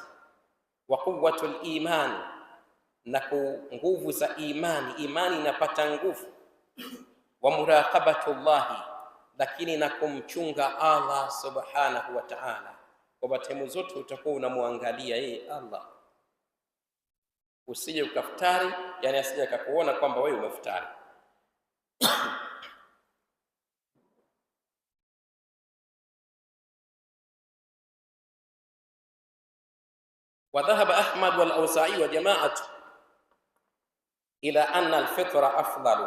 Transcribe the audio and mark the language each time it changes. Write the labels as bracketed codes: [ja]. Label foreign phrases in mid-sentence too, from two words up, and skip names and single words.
[ar] وقوة الإيمان, [sw] na nguvu za imani inapata nguvu. Wa muraqabatullahi, lakini na kumchunga Allah [ar] سبحانه وتعالى, [sw] kwa sehemu zote utakuwa unamwangalia yeye Allah, usije ukaftari, yani asije akakuona kwamba wewe umeftari. [ar] وذهب أحمد والأوزاعي وجماعة إلى أن الفطر أفضل.